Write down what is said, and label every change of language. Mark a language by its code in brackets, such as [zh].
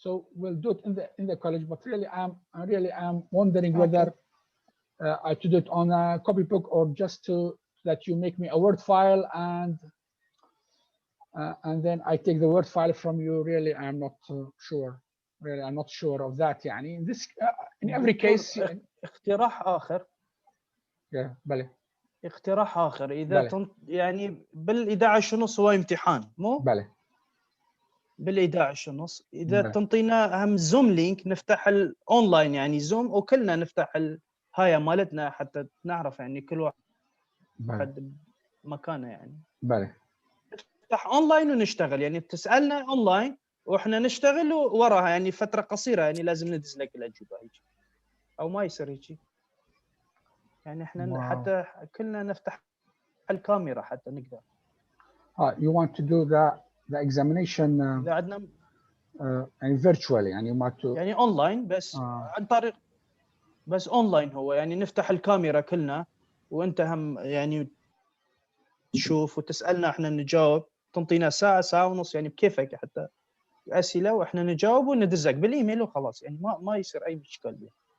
[en] So we'll do it in the college. But really, I'm wondering whether I should do it on a copybook or just that you make me a Word file and then I take the Word file from you. Really, I'm not sure. Really, I'm not sure of that. يعني in this in every case. [ar] اقتراح آخر. بله. اقتراح آخر إذا يعني بال11:30 هو امتحان مو؟ بله. بال11:30 إذا تنطينا هم زوم لينك نفتح الأونلاين يعني زوم وكلنا نفتح هاي مالتنا حتى نعرف يعني كل واحد مكانه يعني. بله. نفتح أونلاين ونشتغل يعني بتسألنا أونلاين وإحنا نشتغل وراها يعني فترة قصيرة يعني لازم ندز لك الأجوبة هيك أو ما يصير هيك. يعني إحنا حتى كلنا نفتح الكاميرا حتى نقدر. [en] You want to do the examination [ar] إذا عندنا يعني virtually يعني ما يعني أونلاين بس عن طريق بس أونلاين هو يعني نفتح الكاميرا كلنا وأنت هم يعني تشوف وتسألنا إحنا نجاوب تنطينا ساعة ونص يعني بكيفك حتى اسئله واحنا نجاوب وندزك بالايميل وخلاص، يعني ما يصير اي مشكله بيه.